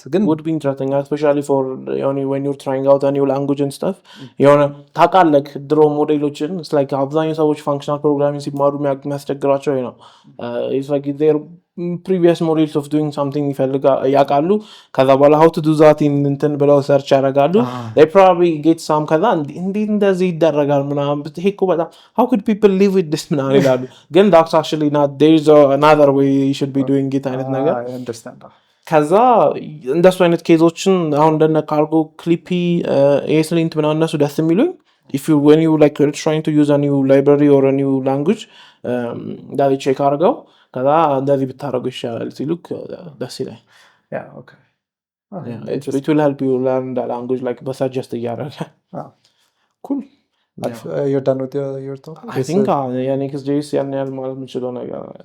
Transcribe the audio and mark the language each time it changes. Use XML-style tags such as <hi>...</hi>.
<en>would be interesting especially for when you're trying out a new language and stuff</en> <am>የሆነ ታውቃለህ ድሮ ሞዴሎችን</am> <en>it's like</en> <am>አብዛኛው ሰዎች</am> <en>functional programming</en> <am>ሲማሩ የሚያስቸግራቸው ነው</am> <en>it's like their previous models of doing something</en> <am>ያውቃሉ ከዛ በኋላ</am> <en>how to do that in</en> <am>እንትን ብለው ሰርች ያደርጋሉ</am> <en>they probably get some</en> <am>ከዛ እንዴት እንደዚህ ይደረጋል ምናምን ይሄ እኮ በጣም</am> <en>how could people live with this</en> <am>ምናምን ይላሉ ግን</am> <en>that's actually not there is another way you should be doing it</en> <am>አይነት ነገር</am> <en>understand</en> <am>ከዛ እንደሱ አይነት ኬዞችን አሁን እንደነ ካርጎ ክሊፒ ኤስሊንት ምናምን እነሱ ደስ የሚሉኝ</am> <en>if you when you like trying to use a new library or a new language that check</en> <am>አድርገው ከዛ እንደዚህ ብታረጉ ይሻላል ሲሉክ ደስ ይላል። yeah okay</am> <en>it will help you learn the language like</en> <am>በsuggest እያደረገ</am> <en>cool you're done with your talk I think NextJS</en> <am>ያን ያህል ማለት የምችለው ነገር</am>